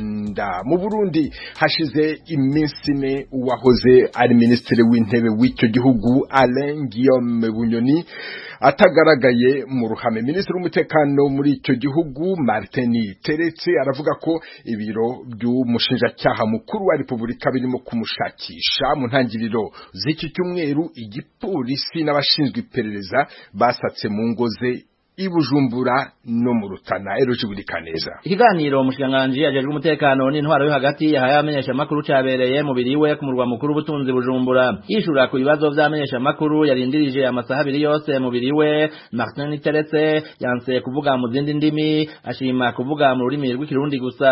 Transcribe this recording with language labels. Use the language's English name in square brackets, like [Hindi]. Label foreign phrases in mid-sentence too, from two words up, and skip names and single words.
[Kinyarwanda] Mu Burundi hashize iminsi 4 uwahoze ari minisitiri w'intebe w'icyo gihugu Alain Guillaume Bunyoni atagaragaye mu ruhame. Minisitiri w'umutekano muri icyo gihugu Martin Teretse aravuga ko ibiro by'umushinjacyaha mukuru wa Repubulika birimo kumushakisha. Mu ntangiriro z'iki cyumweru igipolisi n'abashinzwe iperereza basatse mu ngo ze ibujumbura no mu Rutana. [Rundi] Eroje Burikaneza. Ikiganiro umushikiranganji ajejwe umutekano n'intwaro yo hagati yahaye amenyesha makuru cabereye mu biriwe ku murwa mukuru butunzi Bujumbura. Yishura ku bibazo vy'amenyesha makuru yarindirije amasaha abiri yose mu biriwe. Martin Niteretse yanse kuvuga mu zindi ndimi, ashima kuvuga mu rurimi rw'ikirundi gusa.